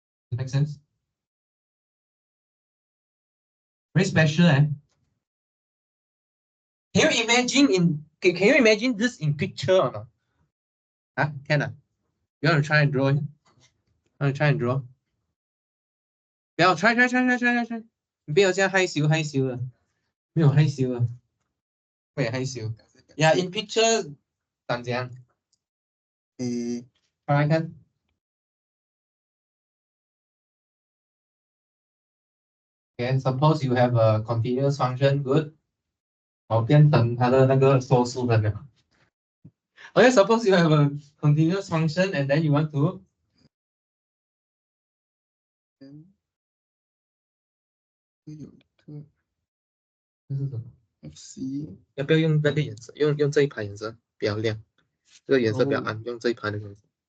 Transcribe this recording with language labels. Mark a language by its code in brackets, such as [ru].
[en] Does that make sense? Very special, Can you imagine this in picture or not? Can You want to try and draw it? Want to try and draw? [zh] 不要 try， 你不要这样害羞的，没有害羞的，会害羞。 Yeah, [en] in picture [zh] 长怎样？快来看。 [en] Okay, suppose you have a continuous function, good. [zh] 我变成它的那个说书人了。 [en] Okay, suppose you have a continuous function and then you want to FC [zh] 要不要用那个颜色？用这一排颜色比较亮，这个颜色比较暗，用这一排的颜色。